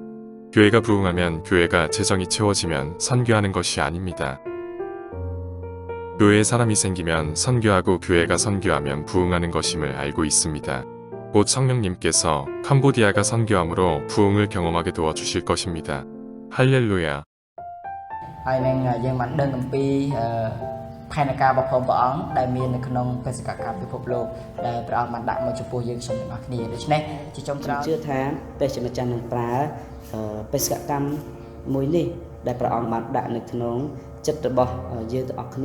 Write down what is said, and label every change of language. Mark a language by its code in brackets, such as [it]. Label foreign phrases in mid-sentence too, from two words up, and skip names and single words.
[ko] 교회가 부흥하면 교회가 재정이 채워지면 선교하는 것이 아닙니다. 교회에 사람이 생기면 선교하고 교회가 선교하면 부흥하는 것임을 알고 있습니다. 곧 성령님께서 캄보디아가 선교함으로 부흥을 경험하게 도와주실 것입니다. 할렐루야. [km] ផែនការរបស់ព្រះអង្គដែលមាននៅក្នុងបេសកកម្មពិភពលោកដែលព្រះអង្គបានដាក់មកចំពោះយើងខ្ញុំទាំងអស់គ្នាដូច្នេះជាចុងក្រោយជឿថាព្រះជាម្ចាស់នឹងប្រើបេសកកម្មមួយនេះដែលព្រះអង្គបានដាក់នៅក្នុងចិត្តរបស់យើងទាំងអស់